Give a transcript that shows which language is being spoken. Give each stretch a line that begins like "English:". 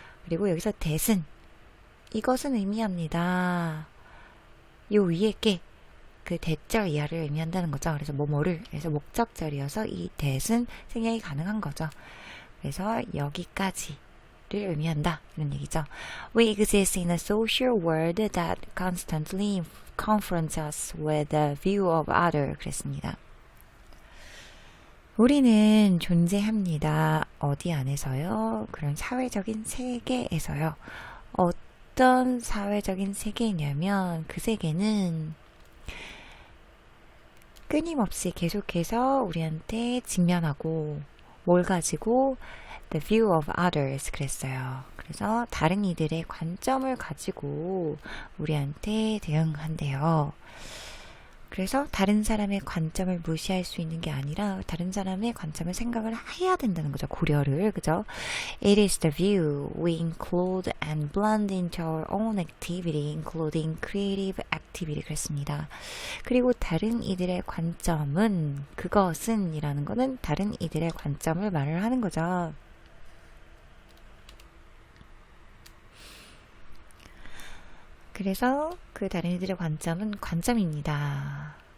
Korean: 그리고 여기서 대신 이것은 의미합니다. 요 위에 게 그 대절 이하를 의미한다는 거죠. 그래서 뭐뭐를 그래서 목적절이어서 이 대신 생략이 가능한 거죠. 그래서 여기까지를 의미한다 이런 얘기죠.
English: We exist in a social world that constantly confronts us with the view of other.
Korean: 그랬습니다. 우리는 존재합니다. 어디 안에서요? 그런 사회적인 세계에서요. 어떤 사회적인 세계냐면 그 세계는 끊임없이 계속해서 우리한테 직면하고 뭘 가지고
English: the view of others
Korean: 그랬어요. 그래서 다른 이들의 관점을 가지고 우리한테 대응한대요. 그래서 다른 사람의 관점을 무시할 수 있는 게 아니라 다른 사람의 관점을 생각을 해야 된다는 거죠. 고려를. 그죠?
English: It is the view we include and blend into our own activity, including creative activity.
Korean: 그랬습니다. 그리고 다른 이들의 관점은 그것은 이라는 거는 다른 이들의 관점을 말을 하는 거죠. 그래서 그 다른 이들의 관점은 관점입니다.